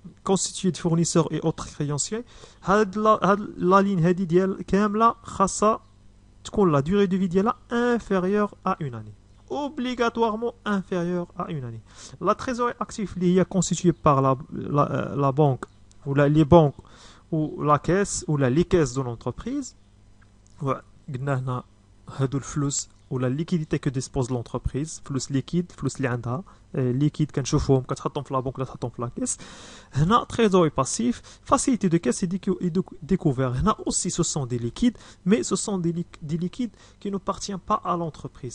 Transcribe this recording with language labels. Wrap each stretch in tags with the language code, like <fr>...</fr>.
<fr>constituée de fournisseurs et autres créanciers. هاد la ligne</fr> <ar>هادي ديال كاملة خاصة تكون</ar> <fr>la durée de vie</fr> <ar>ديالها</ar> <fr>inférieure à une année. Obligatoirement inférieure à une année. La trésorerie active est constituée par la banque ou les banques ou la caisse ou les caisses de l'entreprise.</fr> <ar>قلنا هنا هادو الفلوس ولا liquidité que dispose l'entreprise, فلوس liquide, فلوس اللي عندها liquide كنشوفوهم كتحطهم في لا بنك ولا تحطهم في لا كيس.</ar> <fr>هنا trésorerie passif, facilité de caisse et découvert. هنا aussi ce sont des liquides, mais ce sont des liquides qui n'appartiennent pas à l'entreprise.</fr>